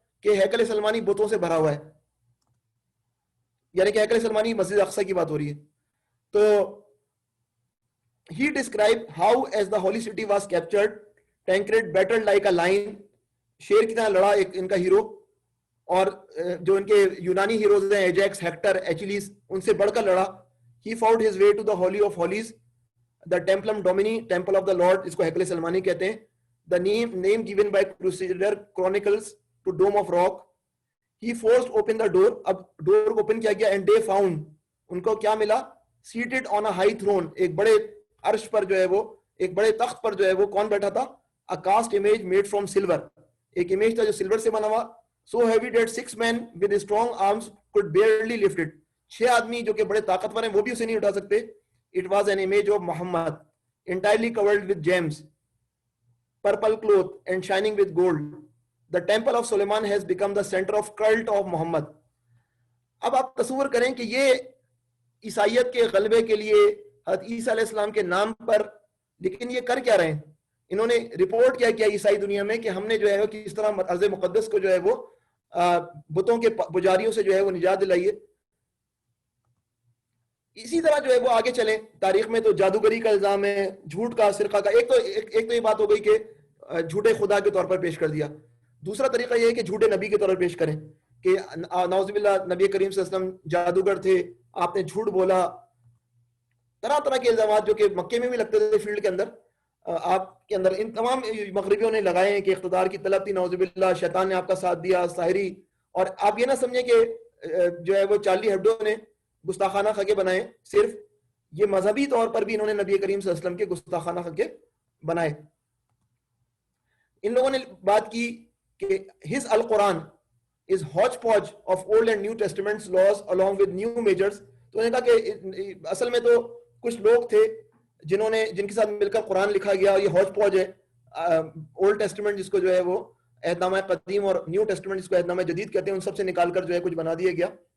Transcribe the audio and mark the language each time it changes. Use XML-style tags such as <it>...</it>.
<ur>کہ ہیکل سلمانی بتوں سے بھرا ہوا ہے, یعنی کہ ہیکل سلمانی مسجد اقصی کی بات ہو رہی ہے. تو</ur> <en>he described how as the holy city was captured, Tancred battled like a lion,</en> <ur>شیر کی طرح لڑا ایک ان کا ہیرو, اور جو ان کے یونانی ہیروز ہیں ایجیکس, ہیکٹر, ایچلیس, ان سے بڑھ کر لڑا.</ur> <en>he fought his way to the holy of holies, the templum domini, temple of the lord,</en> <ur>اس کو ہیکل سلمانی کہتے ہیں,</ur> <en>the name given by Crusader chronicles to dome of rock. he forced open the door,</en> <ur>اب ڈور کو open کیا گیا,</ur> <en>and they found,</en> <ur>ان کو کیا ملا,</ur> <en>seated on a high throne,</en> <ur>ایک بڑے عرش پر جو ہے وہ, ایک بڑے تخت پر جو ہے وہ کون بیٹھا تھا,</ur> <en>a cast image made from silver,</en> <ur>ایک امیج تھا جو سلور سے بنا ہوا,</ur> <en>so heavy that 6 men with strong arms could barely lift it,</en> <ur>6 آدمی جو کہ بڑے طاقتور ہیں وہ بھی اسے نہیں اٹھا سکتے.</ur> <en>it was an image of Muhammad entirely covered with gems, purple cloth and shining with gold. the temple of Suleiman has become the center of cult of Muhammad.</en> <ur>اب آپ تصور کریں کہ یہ عیسائیت کے غلبے کے لیے حضرت عیسیٰ علیہ السلام کے نام پر, لیکن یہ کر کیا رہے ہیں, انہوں نے رپورٹ کیا کیا عیسائی دنیا میں کہ ہم نے جو ہے کس طرح ارض مقدس کو جو ہے وہ بتوں کے پجاریوں سے جو ہے وہ نجات دلائی ہے. اسی طرح جو ہے وہ آگے چلیں تاریخ میں تو جادوگری کا الزام ہے, جھوٹ کا, سرقہ کا. ایک تو یہ بات ہو گئی کہ جھوٹے خدا کے طور پر پیش کر دیا. دوسرا طریقہ یہ ہے کہ جھوٹے نبی کے طور پر پیش کریں کہ نعوذ باللہ نبی کریم صلی اللہ علیہ وسلم جادوگر تھے, آپ نے جھوٹ بولا. طرح طرح کے الزامات جو کہ مکے میں بھی لگتے تھے فیلڈ کے اندر, آپ کے اندر ان تمام مغربیوں نے لگائے ہیں کہ اقتدار کی طلب تھی, نعوذ باللہ شیطان نے آپ کا ساتھ دیا, ساحری. اور آپ یہ نہ سمجھیں کہ جو ہے وہ چارلی ہیبڈو نے گستاخانہ خاکے بنائے, صرف یہ مذہبی طور پر بھی انہوں نے نبی کریم صلی اللہ علیہ وسلم کے گستاخانہ خاکے بنائے. ان لوگوں نے بات کی کہ</ur> <en>his القرآن is hodgepodge of old and new testaments laws along with new measures.</en> <ur>تو انہوں نے کہا کہ اصل میں تو کچھ لوگ تھے جن کے ساتھ مل کر قرآن لکھا گیا, یہ ہاج پوج ہے. اولڈ ٹیسٹمنٹ جس کو جو ہے وہ عہد نامہ قدیم, اور نیو ٹیسٹمنٹ جس کو عہد نامہ جدید کہتے ہیں, ان سب سے نکال کر جو ہے کچھ بنا دیا گیا.</ur>